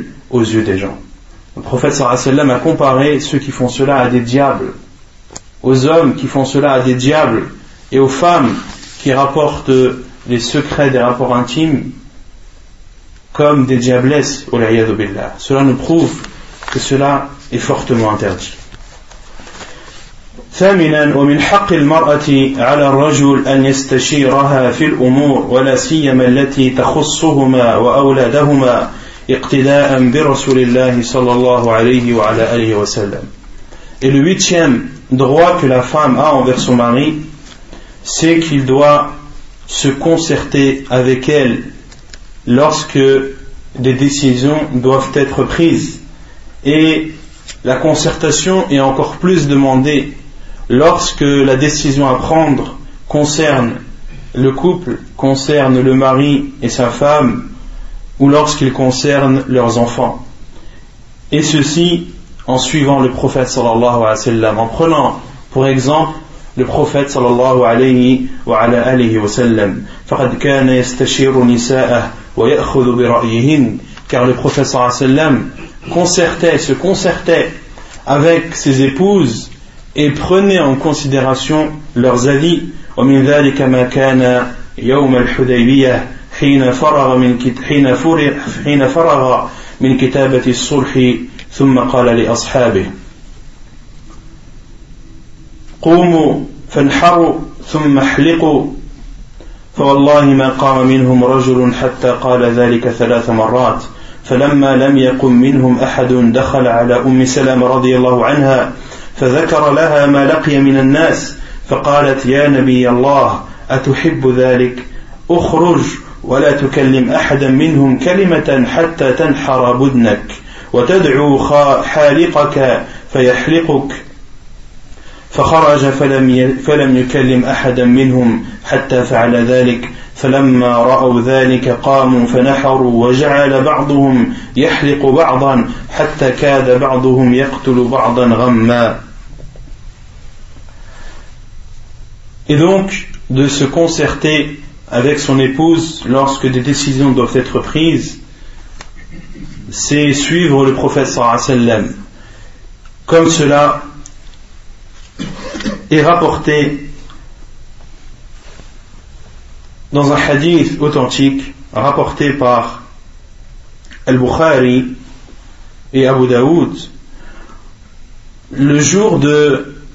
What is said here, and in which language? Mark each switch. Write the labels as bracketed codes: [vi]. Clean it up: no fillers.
[fr] Le prophète sallallahu alayhi wa sallam a comparé ceux qui font cela à des diables, aux hommes qui font cela à des diables et aux femmes qui rapportent les secrets des rapports intimes comme des diablesses au l'ayyadu billah. Cela nous prouve que cela est fortement interdit. [ar] ثامنا ومن حق المرأة على الرجل أن يستشيرها في الأمور ولا سيما التي تخصهما وأولادهما اقتداء برسول الله صلى الله عليه وعلى آله وسلم. [fr] Et le huitième droit que la femme a envers son mari, c'est qu'il doit se concerter avec elle lorsque des décisions doivent être prises. Et la concertation est encore plus demandée lorsque la décision à prendre concerne le couple, concerne le mari et sa femme, ou lorsqu'il concerne leurs enfants. Et ceci en suivant le prophète sallallahu alayhi wa sallam, en prenant pour exemple le prophète sallallahu alayhi wa alayhi wa sallam. [ar] فَقَدْ كَانَ يَسْتَشِيرُ نِسَاءَهُ وَيَأْخُذُ بِرَأْيِهِنَّ [fr] car le prophète sallallahu alayhi wa sallam concertait avec ses épouses et prenez en considération leurs avis. [ar] ومن ذلك ما كان يوم الحديبية حين فرغ من كتابة الصلح ثم قال لأصحابه قوموا فانحروا ثم احلقوا فوالله ما قام منهم رجل حتى قال ذلك ثلاث مرات فلما لم يقم منهم أحد دخل على أم سلمة رضي الله عنها فذكر لها ما لقي من الناس فقالت يا نبي الله أتحب ذلك أخرج ولا تكلم أحدا منهم كلمة حتى تنحر بدنك وتدعو حالقك فيحلقك فخرج فلم يكلم أحدا منهم حتى فعل ذلك فلما رأوا ذلك قاموا فنحروا وجعل بعضهم يحلق بعضا حتى كاد بعضهم يقتل بعضا غما. [fr] Et donc, de se concerter avec son épouse lorsque des décisions doivent être prises, c'est suivre le prophète sallallahu alayhi wa sallam. Comme cela est rapporté dans un hadith authentique rapporté par Al-Bukhari et Abu Daoud, le jour de